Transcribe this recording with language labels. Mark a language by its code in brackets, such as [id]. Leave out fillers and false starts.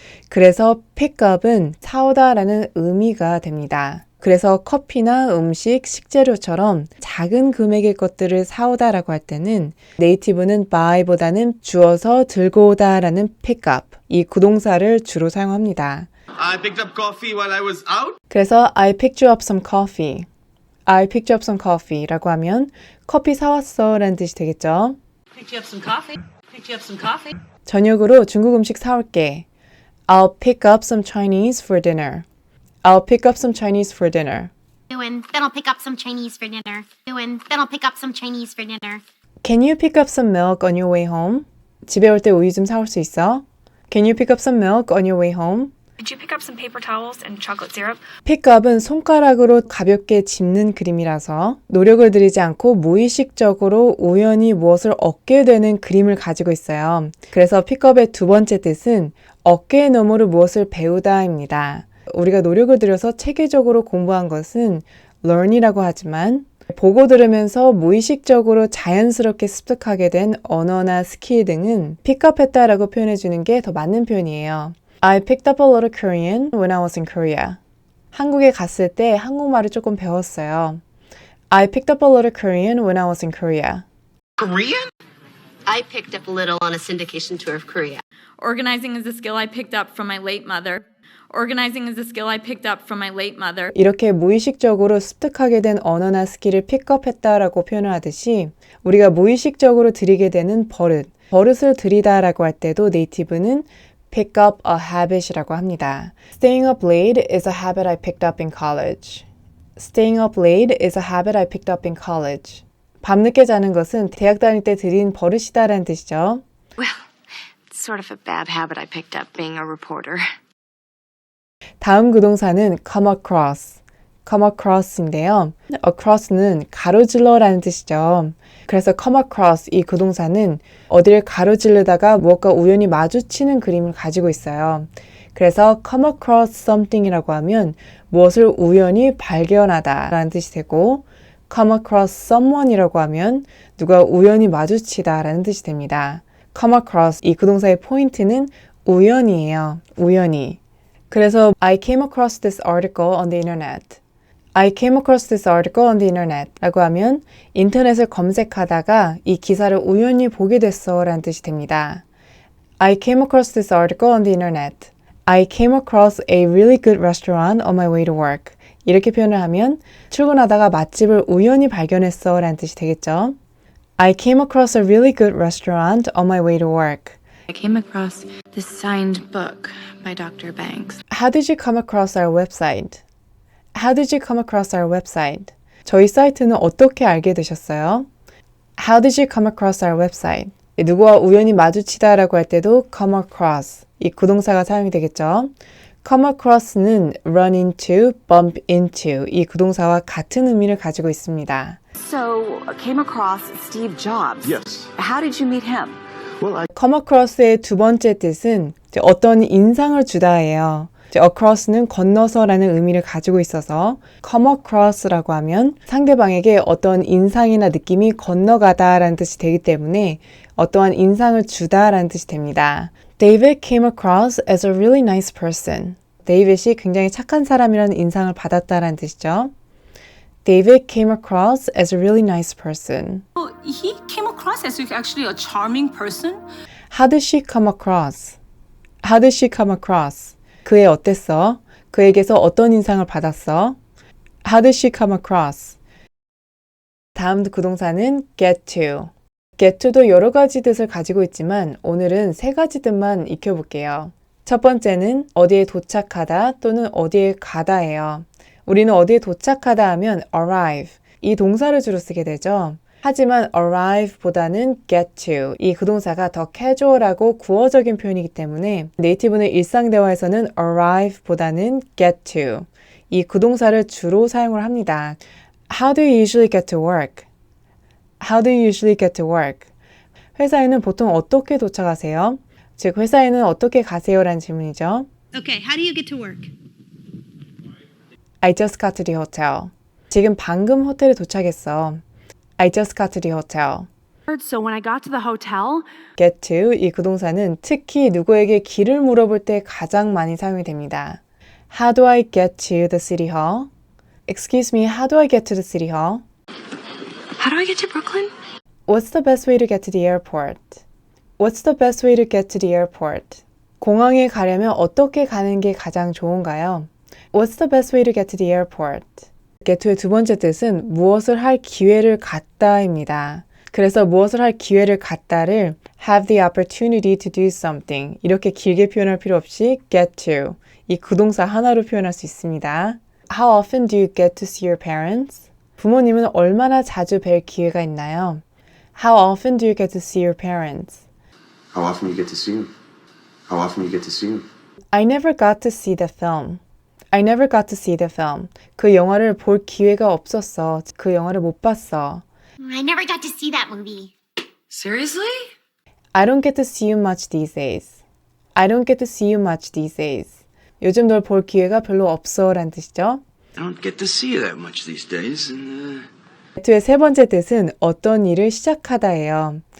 [ko] 그래서 pickup은 사오다라는 의미가 됩니다. 그래서 커피나 음식, 식재료처럼 작은 금액의 것들을 사오다라고 할 때는 네이티브는 buy보다는 주어서 들고 오다라는 pick up, 이 구동사를 주로 사용합니다. [en] I picked up coffee while I was out. [ko] 그래서 [en] I picked you up some coffee. I picked you up some coffee [ko] 라고 하면 커피 사왔어 라는 뜻이 되겠죠. [en] Picked you up some coffee. Picked you up some coffee. [ko] 저녁으로 중국 음식 사올게. [en] I'll pick up some Chinese for dinner. I'll pick up some Chinese for dinner. And then I'll pick up some Chinese for dinner. And then I'll pick up some Chinese for dinner. Can you pick up some milk on your way home? [ko] 집에 올 때 우유 좀 사올 수 있어? [en] Can you pick up some milk on your way home? Could you pick up some paper towels and chocolate syrup? [ko] 픽업은 손가락으로 가볍게 짚는 그림이라서 노력을 들이지 않고 무의식적으로 우연히 무엇을 얻게 되는 그림을 가지고 있어요. 그래서 픽업의 두 번째 뜻은 어깨 너머로 무엇을 배우다입니다. 우리가 노력을 들여서 체계적으로 공부한 것은 learn이라고 하지만 보고 들으면서 무의식적으로 자연스럽게 습득하게 된 언어나 스킬 등은 픽업했다라고 표현해주는 게 더 맞는 표현이에요. [en] I picked up a little Korean when I was in Korea. [ko] 한국에 갔을 때 한국말을 조금 배웠어요. [en] I picked up a little Korean when I was in Korea. Korean? I picked up a little on a syndication tour of Korea. Organizing is a skill I picked up from my late mother. Organizing is a skill I picked up from my late mother. [ko] 이렇게 무의식적으로 습득하게 된 언어나 스킬을 픽업했다라고 표현을 하듯이 우리가 무의식적으로 들이게 되는 버릇을 들이다라고 할 때도 네이티브는 [en] pick up a habit [ko] 이라고 합니다. [en] Staying up late is a habit I picked up in college. Staying up late is a habit I picked up in college. [ko] 밤늦게 자는 것은 대학 다닐 때 들인 버릇이다라는 뜻이죠. [en] Well, it's sort of a bad habit I picked up being a reporter. [ko] 다음 구동사는 come across. come across인데요. across는 가로질러라는 뜻이죠. 그래서 come across 이 구동사는 어디를 가로지르다가 무엇과 우연히 마주치는 그림을 가지고 있어요. 그래서 come across something이라고 하면 무엇을 우연히 발견하다 라는 뜻이 되고 come across someone이라고 하면 누가 우연히 마주치다 라는 뜻이 됩니다. come across 이 구동사의 포인트는 우연이에요. 우연히. 그래서 [en] I came across this article on the internet. I came across this article on the internet [ko] 라고 하면 인터넷을 검색하다가 이 기사를 우연히 보게 됐어 라는 뜻이 됩니다. [en] I came across this article on the internet. I came across a really good restaurant on my way to work. [ko] 이렇게 표현을 하면 출근하다가 맛집을 우연히 발견했어 라는 뜻이 되겠죠. [en] I came across a really good restaurant on my way to work. I came across this signed book by Dr. Banks. How did you come across our website? How did you come across our website? [ko] 저희 사이트는 어떻게 알게 되셨어요? [en] How did you come across our website? [ko] 누구와 우연히 마주치다라고 할 때도 come across 이 구동사가 사용이 되겠죠. come across는 run into, bump into 이 구동사와 같은 의미를 가지고 있습니다. [en] So, came across Steve Jobs. Yes. How did you meet him? Well, I [ko] come across의 두 번째 뜻은 어떤 인상을 주다예요. across는 건너서라는 의미를 가지고 있어서 come across라고 하면 상대방에게 어떤 인상이나 느낌이 건너가다라는 뜻이 되기 때문에 어떠한 인상을 주다라는 뜻이 됩니다. [en] David came across as a really nice person. [ko] 데이빗이 굉장히 착한 사람이라는 인상을 받았다라는 뜻이죠. [en] David came across as a really nice person. He came across as actually a charming person. How did she come across? How did she come across? [ko] 그애 어땠어? 그에게서 어떤 인상을 받았어? [en] How did she come across? [ko] 다음 구동사는 get to. get to도 여러 가지 뜻을 가지고 있지만 오늘은 세 가지 뜻만 익혀볼게요. 첫 번째는 어디에 도착하다 또는 어디에 가다예요. 우리는 어디에 도착하다 하면 arrive, 이 동사를 주로 쓰게 되죠. 하지만 arrive보다는 get to, 이 구동사가 더 casual하고 구어적인 표현이기 때문에 네이티브는 일상 대화에서는 arrive보다는 get to, 이 구동사를 주로 사용을 합니다. [en] How do you usually get to work? How do you usually get to work? [ko] 회사에는 보통 어떻게 도착하세요? 즉, 회사에는 어떻게 가세요? 라는 질문이죠. [en] Okay, how do you get to work? I just got to the hotel. [ko] 지금 방금 호텔에 도착했어. [en] I just got to the hotel. So when I got to the hotel, [ko] get to, 이 구동사는 특히 누구에게 길을 물어볼 때 가장 많이 사용이 됩니다. [en] How do I get to the city hall? Excuse me, how do I get to the city hall? How do I get to Brooklyn? What's the best way to get to the airport? What's the best way to get to the airport? [ko] 공항에 가려면 어떻게 가는 게 가장 좋은가요? [en] What's the best way to get to the airport? [ko] get to의 두 번째 뜻은 무엇을 할 기회를 갖다입니다. 그래서 무엇을 할 기회를 갖다를 [en] have the opportunity to do something, [ko] 이렇게 길게 표현할 필요 없이 get to, 이 구동사 하나로 표현할 수 있습니다. [en] How often do you get to see your parents? [ko] 부모님은 얼마나 자주 뵐 기회가 있나요? [en] How often do you get to see your parents? How often you get to see him? How often you get to see him? I never got to see the film. I never got to see the film. [ko] 그 영화를 볼 기회가 없었어. 그 영화를 못 봤어. [en] I never got to see that movie. Seriously? I don't get to see you much these days. I don't get to see you much these days. [ko] 요즘 널 볼 기회가 별로 없어 라는 뜻이죠. [en] I don't get to see you that much these days. [ko] get의 세 번째 뜻은 어떤 일을 시작하다예요.